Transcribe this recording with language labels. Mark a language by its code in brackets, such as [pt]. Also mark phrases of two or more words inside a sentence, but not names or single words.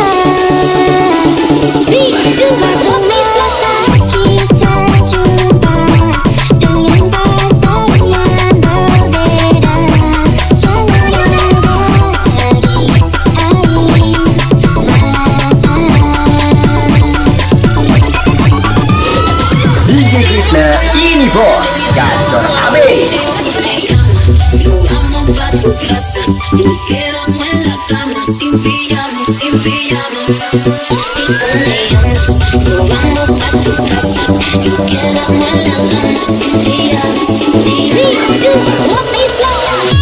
[id] Waktu selesai kita jumpa dengan pasangan yang berbeda. Jangan lagi air DJ KRISNA ini bos gacor abis. [es] Lo amo pa' tu casa, nos quedamos en la cama sin pijama, sin pijama. Si peleamos, nos vamos pa' tu casa, nos quedamos en la cama sin pijama, sin pijama. 3, 2, 1, [en] please slow down.